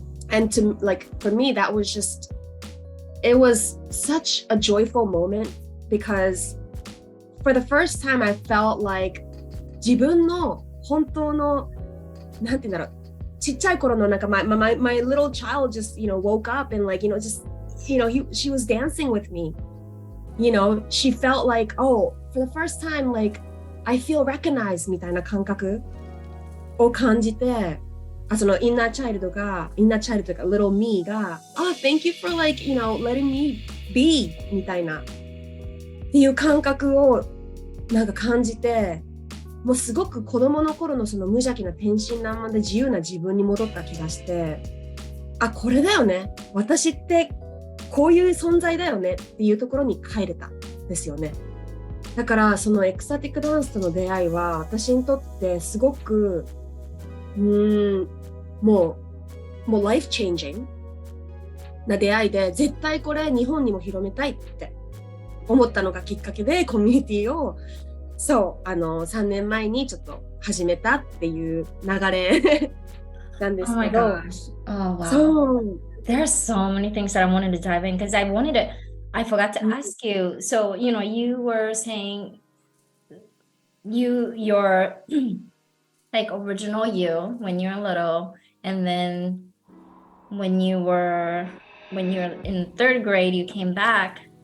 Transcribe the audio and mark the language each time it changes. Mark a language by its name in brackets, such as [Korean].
[English] And for me, that was it was such a joyful moment because for the first time I felt like [Japanese] 自分の本当の、なんて言うんだろう。ちっちゃい頃のなんか [English] my little child just woke up and like just she was dancing with me. She felt like for the first time like I feel recognized [Japanese] みたいな感覚を感じて、そのインナーチャイルドというか [English] little me がthank you for like letting me be [Japanese] みたいなっていう感覚をなんか感じて。もうすごく子供の頃のその無邪気な天真爛漫で自由な自分に戻った気がして、これだよね。私ってこういう存在だよねっていうところに帰れたんですよね。だからそのエクサティックダンスとの出会いは私にとってすごくもうライフチェンジングな出会いで、絶対これ日本にも広めたいって思ったのがきっかけでコミュニティをそう3年前にちょっと始めたっていう流れなんですけど。 [English] Oh my gosh. Oh wow. So there's so many things that I wanted to dive in because I forgot to ask you. So, you were saying your like original you when you're little, and then when you're in third grade, you came back.